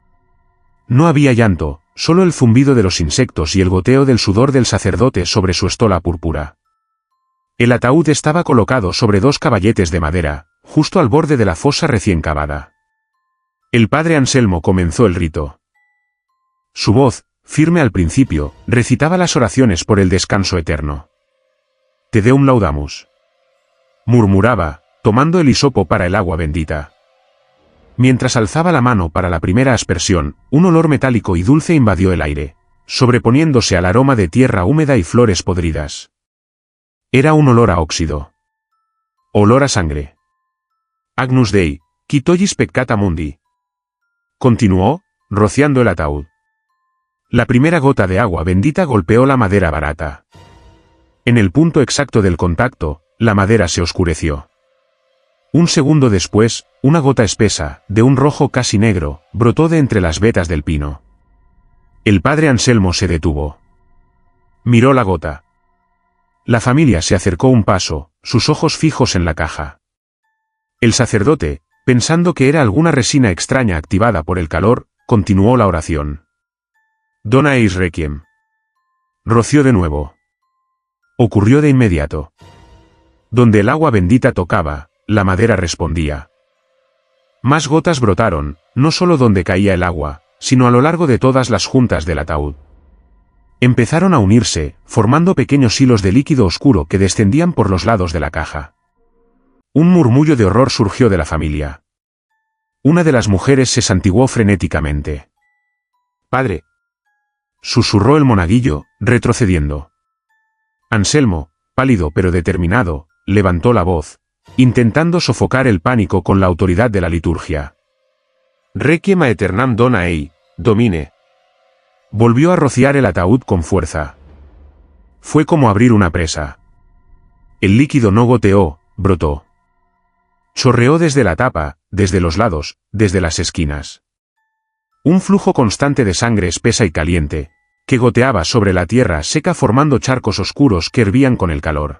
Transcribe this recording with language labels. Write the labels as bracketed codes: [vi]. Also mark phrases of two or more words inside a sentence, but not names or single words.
[es] No había llanto, solo el zumbido de los insectos y el goteo del sudor del sacerdote sobre su estola púrpura. El ataúd estaba colocado sobre dos caballetes de madera, justo al borde de la fosa recién cavada. El padre Anselmo comenzó el rito. Su voz, firme al principio, recitaba las oraciones por el descanso eterno. [la] Te deum laudamus. [es] Murmuraba, tomando el hisopo para el agua bendita. Mientras alzaba la mano para la primera aspersión, un olor metálico y dulce invadió el aire, sobreponiéndose al aroma de tierra húmeda y flores podridas. Era un olor a óxido. Olor a sangre. [la] Agnus Dei, qui tollis peccata mundi. [es] Continuó, rociando el ataúd. La primera gota de agua bendita golpeó la madera barata. En el punto exacto del contacto, la madera se oscureció. Un segundo después, una gota espesa, de un rojo casi negro, brotó de entre las vetas del pino. El padre Anselmo se detuvo. Miró la gota. La familia se acercó un paso, sus ojos fijos en la caja. El sacerdote, pensando que era alguna resina extraña activada por el calor, continuó la oración. [la] Dona eis requiem. [es] Roció de nuevo. Ocurrió de inmediato. Donde el agua bendita tocaba, la madera respondía. Más gotas brotaron, no solo donde caía el agua, sino a lo largo de todas las juntas del ataúd. Empezaron a unirse, formando pequeños hilos de líquido oscuro que descendían por los lados de la caja. Un murmullo de horror surgió de la familia. Una de las mujeres se santiguó frenéticamente. «Padre», susurró el monaguillo, retrocediendo. Anselmo, pálido pero determinado, levantó la voz, intentando sofocar el pánico con la autoridad de la liturgia. [la] «Requiem aeternam dona ei, Domine». [es] Volvió a rociar el ataúd con fuerza. Fue como abrir una presa. El líquido no goteó, brotó. Chorreó desde la tapa, desde los lados, desde las esquinas. Un flujo constante de sangre espesa y caliente, que goteaba sobre la tierra seca formando charcos oscuros que hervían con el calor.